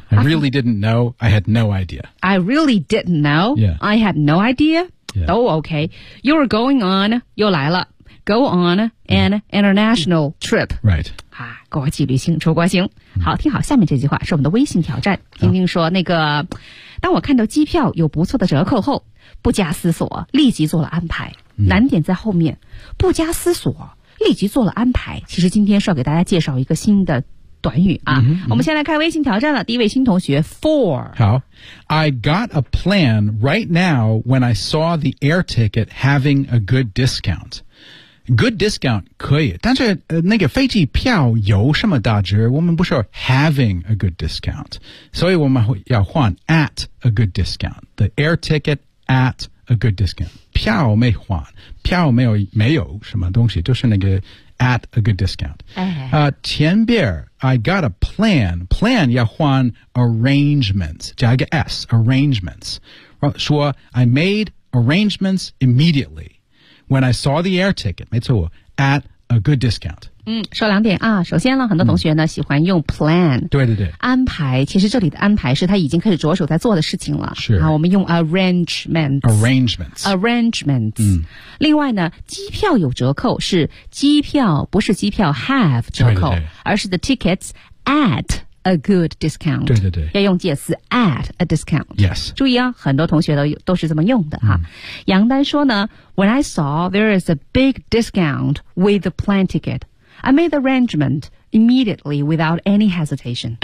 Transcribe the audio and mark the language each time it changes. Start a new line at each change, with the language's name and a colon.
English: I really didn't know, I had no idea. I really didn't know,、 yeah. I had no idea,、 yeah.
Chinese: 都 OK.
English: You were going on,
Chinese: 又来了
English: go on an、mm-hmm. international trip. Right.
Chinese: 国际旅行出国行好听好下面这句话是我们的微信挑战听听说那个当我看到机票有不错的折扣后不加思索立即做了安排难点在后面不加思索立即做了安排其实今天是要给大家介绍一个新的短语啊、嗯嗯、我们先来开微信挑战了第一位新同学 for
English: 好 I got a plan right now when I saw the air ticket having a good discountGood discount,
Chinese: 可以。但是、那个飞机票有什么打折我们不说
English: having a good discount.
Chinese: 所以我们要换
English: at a good discount. The air ticket at a good discount.
Chinese: 票没换。票没有什么东西就是那个 at a good discount. 前边
English: I got a plan. Plan
Chinese: 要换
English: arrangements.
Chinese: 加一个
English: S, arrangements. 说 I made arrangements immediately. When I saw the air ticket,
Chinese: 没错
English: at a good discount.
Chinese: 嗯，说两点啊。首先呢，很多同学呢、嗯、喜欢用 plan，对对对，安排。其实这里的安排是他已经开始着手在做的事情了。是啊，我们用 arrangements，
English: arrangements， arrangements。嗯。
Chinese: 另外呢，机票有折扣是机票不是机票 have 折扣，对对对而是
English: the tickets at a good discount。
Chinese: 对对对，要用介词
English: at a discount。 Yes。
Chinese: 注意啊，很多同学都是这么用的哈、嗯。杨丹说呢。
English: When I saw there is a big discount with the plane ticket, I made the arrangement immediately without any hesitation.